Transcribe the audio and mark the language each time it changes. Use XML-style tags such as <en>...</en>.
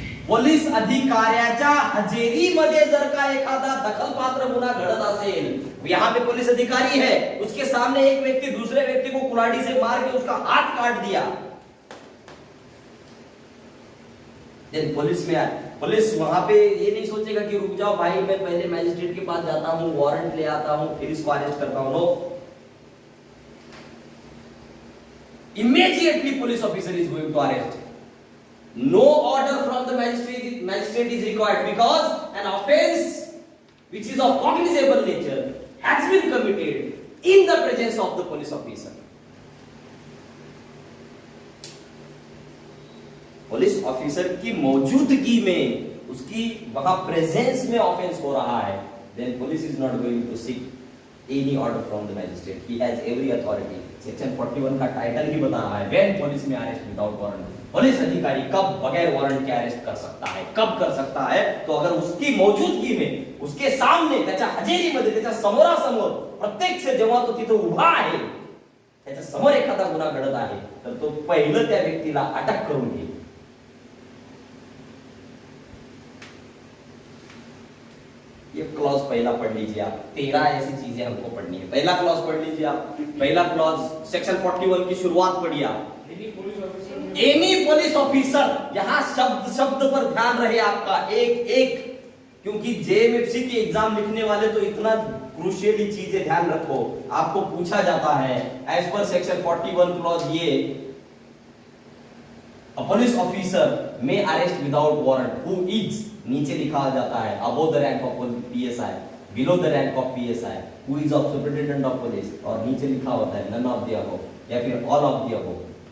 <mr>Police अधिकाऱ्याच्या हजेरीमध्ये जर का एखादा दखलपात्र गुन्हा घडत असेल,</mr> <hi>यहां पे पुलिस अधिकारी है, उसके सामने एक व्यक्ति दूसरे व्यक्ति को कुल्हाड़ी से मार के उसका हाथ काट दिया, देन पुलिस वहां पे ये नहीं सोचेगा कि रुक जाओ भाई, मैं पहले मैजिस्ट्रेट के पास जाता हूं, वारंट ले आता हूं, फिर इसको अरेस्ट करता हूं।</hi> <en>No, immediately police officer is going to arrest. No order from the magistrate is required because an offense which is of cognizable nature has been committed in the presence of the police officer.</en> <hi>Police officer की मौजूदगी में, उसकी वहां presence में offence हो रहा है,</hi> <en>then police is not going to seek any order from the magistrate. He has every authority.</en> <hi>Section 41 का टाइटल ही बता रहा है,</hi> <en>when police में arrest without warrant.</en> <hi>पुलिस अधिकारी कब बगैर वारंट के अरेस्ट कर सकता है, कब कर सकता है, तो अगर उसकी मौजूदगी में, उसके सामने,</hi> <mr>त्याच्या हजेरीमध्ये, त्याच्या समोरासमोर, प्रत्यक्ष जेव्हा तो तिथे उभा आहे, त्याच्या समोर एखादा गुन्हा घडत आहे, तर तो पहिलं त्या व्यक्तीला अटक करून घेईल।</mr> <hi>ये क्लॉज पहला पढ़ लीजिए आप। 13 ऐसी चीजें हमको पढ़नी है। पहला क्लॉज पढ़ लीजिए आप। पहला क्लॉज सेक्शन 41 की शुरुआत पढ़िए आप। Police officer any police officer, यहां शब्द शब्द पर ध्यान रहे आपका, एक एक, क्योंकि जेएमएफसी की एग्जाम लिखने वाले तो इतना क्रूशियली चीजें ध्यान रखो, आपको पूछा जाता है</hi> <en>as per section 41 clause ये, a police officer may arrest without warrant who is,</en> <hi>नीचे लिखा जाता है</hi> <en>above the rank of PSI, below the rank of PSI, who is of superintendent of police,</en> <hi>और नीचे लिखा होता है</hi> <en>none of the above</en> <hi>या फिर</hi> <en>All of the above.</en>